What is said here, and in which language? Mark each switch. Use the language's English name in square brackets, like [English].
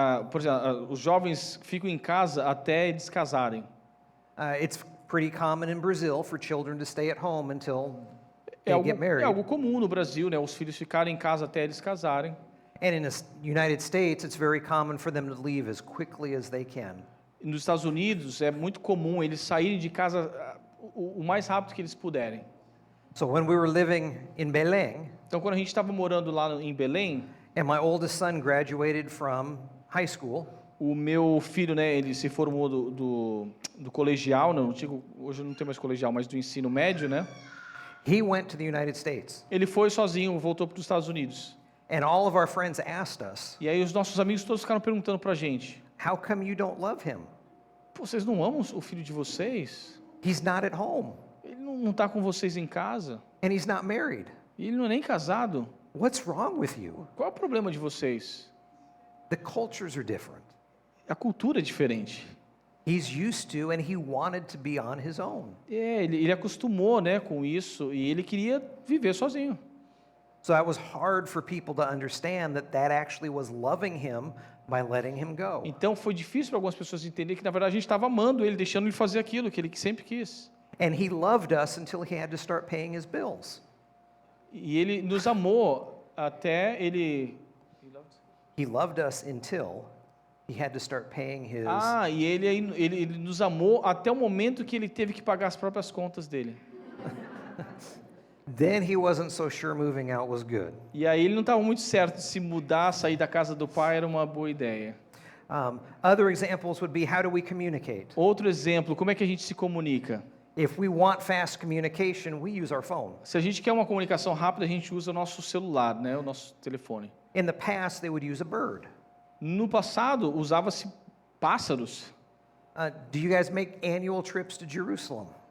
[Portuguese] Por exemplo, os jovens ficam em casa até eles casarem. [English] It's pretty common in Brazil for children to stay at home until [Portuguese] É [English] they get married. [Portuguese] algo comum no Brasil, né? Os filhos ficarem em casa até eles casarem. [English] And in the United States, it's very common for them to leave as quickly as they can. [Portuguese] Nos Estados Unidos é muito comum eles saírem de casa o mais rápido que eles puderem. [English] So when we were living in Belém, [Portuguese] Então, quando a gente estava morando lá em Belém, [English] and my oldest son graduated from high school, [Portuguese] o meu filho, né, ele se formou do colegial, não, antigo, hoje não tem mais colegial, mas do ensino médio, né? [English] he went to the United States. [Portuguese] Ele foi sozinho, voltou para os Estados Unidos. [English] And all of our friends asked us, [Portuguese] E aí os nossos amigos todos ficaram perguntando para a gente: [English] how come you don't love him? [Portuguese] "Pô, vocês não amam o filho de vocês? [English] He's not at home, [Portuguese] Ele não está com vocês em casa? [English] and he's not married. [Portuguese] E ele não é nem casado? [English] What's wrong with you?" [Portuguese] Qual é o problema de vocês?" [English] The cultures are different. [Portuguese] A cultura é diferente. [English] He's used to, and he wanted to be on his own. [Portuguese] Ele acostumou, né, com isso e ele queria viver sozinho. [English] So that was hard for people to understand that actually was loving him by letting him go. [Portuguese] Então foi difícil para algumas pessoas entenderem que na verdade a gente estava amando ele, deixando ele fazer aquilo que ele sempre quis. [English] And he loved us until he had to start paying his bills. [Portuguese] E ele nos amou até ele. [English] He loved us until he had to start paying his. [Portuguese] E ele nos amou até o momento que ele teve que pagar as próprias contas dele. [English] Then he wasn't so sure moving out was good. [Portuguese] E aí ele não estava muito certo se mudar, sair da casa do pai era uma boa ideia. [English] Other examples would be, how do we communicate? [Portuguese] Outro exemplo, como é que a gente se comunica? [English] If we want fast communication, we use our phone. [Portuguese] Se a gente quer uma comunicação rápida, a gente usa o nosso celular, né, o nosso telefone. [English] In the past, they would use a bird. [Portuguese] No passado, usava-se pássaros. [English] Do you guys make annual trips to Jerusalem?